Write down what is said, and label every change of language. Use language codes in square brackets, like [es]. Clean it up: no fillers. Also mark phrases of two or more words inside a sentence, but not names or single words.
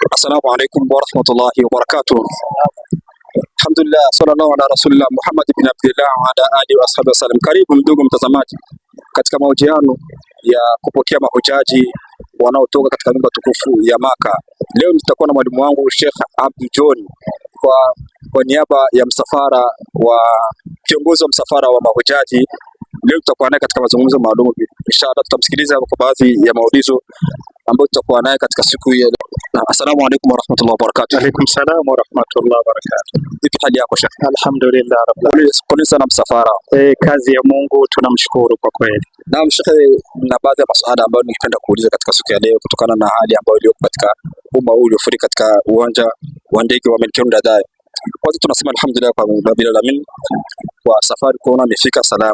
[ar] السلام عليكم ورحمة الله وبركاته الحمد لله صلى الله على رسول الله محمد بن عبد الله وعلى آله وأصحابه وسلم. [sw] Karibu ndugu mtazamaji katika mahojiano ya kupokea mahujaji wanaotoka katika nyumba tukufu ya Maka. Leo nitakuwa na mwalimu wangu Sheikh Abdul John kwa niaba ya msafara wa kiongozi wa msafara wa mahujaji. Leo tutakuwa naye katika mazungumzo maalum. Inshallah tutamsikiliza kwa baadhi ya maulizo ambayo tutakuwa naye katika siku hii. [ar] السلام عليكم ورحمة الله وبركاته. عليكم السلام ورحمة الله وبركاته. [sw] Vipi hali yako Sheikh? [ar] الحمد لله رب العالمين. [sw] Pole sana msafara. Kazi ya Mungu tunamshukuru kwa kweli. Naam Sheikh, na baadhi ya masuala ambayo ningependa kuuliza katika siku ya leo kutokana na hali ambayo iliyo katika umma huu uliofurika katika uwanja wa ndege wa Melchior Ndadaye. Kwanza tunasema alhamdulillah kwa [ar] رب العالمين [sw] kwa safari kuona imefika salama.